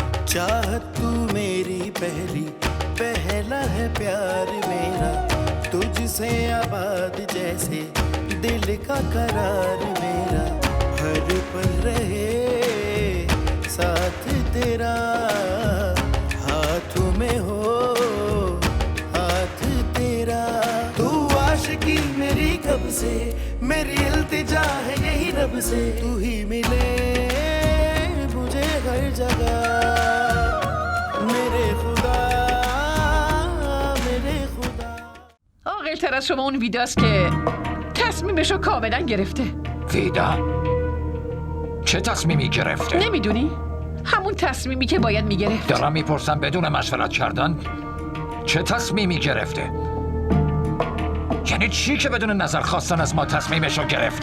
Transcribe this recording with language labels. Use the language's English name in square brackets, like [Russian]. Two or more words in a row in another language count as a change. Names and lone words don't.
[Hindi] चाहत तू मेरी पहली, पहला है प्यार मेरा, तुझसे आबाद जैसे दिल का करार मेरा, हर पल रहे साथ तेरा, हाथों में हो हाथ तेरा। तू आशिकी मेरी कब से, मेरी इल्तिजा है यही रब से, तू ही मिले मुझे हर जगह, मेरे खुदा मेरे खुदा. [Persian] عاقل‌تر از شما اون ویداست که تصمیمشو کاملا گرفته. ویدا چه تصمیمی گرفته؟ نمیدونی؟ همون تصمیمی که باید میگرفت. دارم میپرسم بدون مشورت کردن چه تصمیمی گرفته؟ یعنی چی که بدون نظر خواستن از ما تصمیمشو گرفته؟